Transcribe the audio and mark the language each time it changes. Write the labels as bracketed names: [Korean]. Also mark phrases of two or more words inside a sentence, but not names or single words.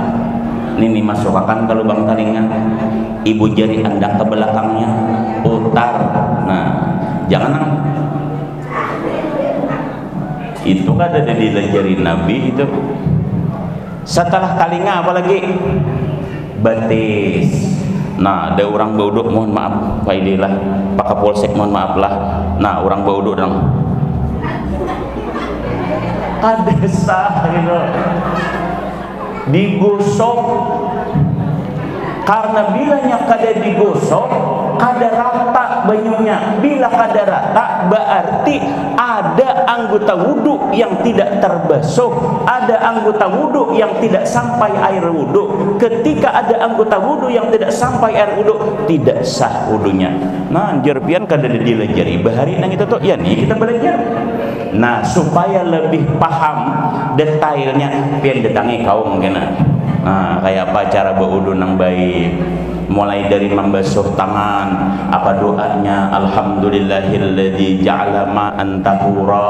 [Indonesian] Ini masukkan ke lubang telinga, ibu jari anda ke belakangnya, putar. Nah, jangan itu kan ada di jari Nabi itu. Setelah telinga apalagi betis. [Banjar] Nah, ada orang bauduk, mohon maaf Pak Idilah, Pak Kapolsek, mohon maaf lah. Nah, orang bauduk dong kada sah gitu, digosok. Karena bilanya kada digosok, kada rata banyunya. Bila kada rata, [Indonesian] berarti ada anggota wudhu yang tidak terbasuh, ada anggota wudhu yang tidak sampai air wudhu. Ketika ada anggota wudhu yang tidak sampai air wudhu, tidak sah wudhunya. [Banjar] Nah, jerpian kada dilajari bahari nang itu tuh, ya nih kita belajar. Nah, supaya lebih paham detailnya, pian datangi kaum kena. Nah, kayak apa cara berwudu nang baik, mulai dari membasuh tangan, apa doanya, [Arabic] alhamdulillahilladzi ja'ala ma'an tahura.